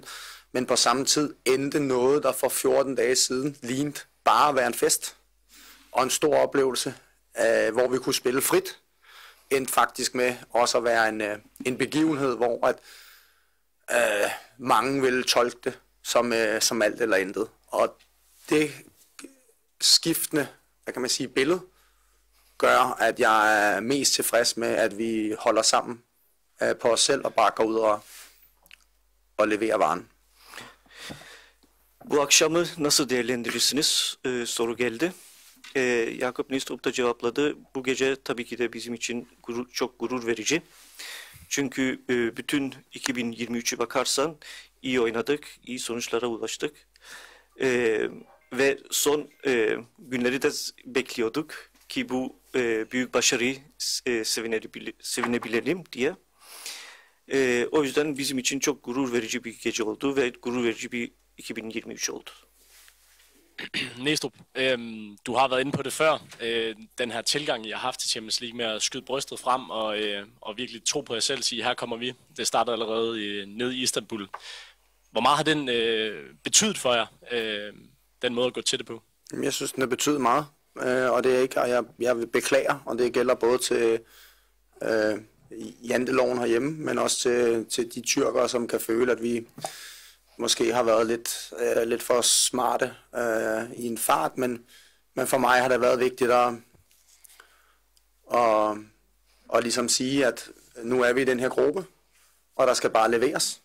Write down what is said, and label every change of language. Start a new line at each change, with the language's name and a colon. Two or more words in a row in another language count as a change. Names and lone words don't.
Danish: Men på samme tid endte noget, der for 14 dage siden lignede bare at være en fest og en stor oplevelse, hvor vi kunne spille frit, endte faktisk med også at være en begivenhed, hvor at, mange ville tolke det som alt eller intet. Og det skiftende, hvad kan man sige, billede, gør, at jeg er mest tilfreds med, at vi holder sammen på os selv og bare går ud og leverer varen.
Turkish: Bu akşamı nasıl değerlendirirsiniz? Soru geldi. Jakob Nystrup da cevapladı. Bu gece tabii ki de bizim için çok gurur verici. Çünkü bütün 2023'ü bakarsan iyi oynadık, iyi sonuçlara ulaştık. Ve son günleri de bekliyorduk ki bu büyük başarıyı sevinebilelim diye. O yüzden bizim için çok gurur verici bir gece oldu ve gurur verici bir 2023 oldu.
Danish: Næstrup, du har været inde på det før, den her tilgang, I har haft til Champions League med at skyde brystet frem og virkelig tro på jer selv, sige, her kommer vi. Det startede allerede nede i Istanbul. Hvor meget har den betydet for jer, den måde at gå til det på? Jeg synes, den har betydet meget, og det er ikke, og jeg beklager, og det gælder både til janteloven herhjemme, men også til de tyrkere, som kan føle, at vi måske har været lidt for smarte i en fart, men for mig har det været vigtigt at ligesom sige, at nu er vi i den her gruppe, og der skal bare leveres.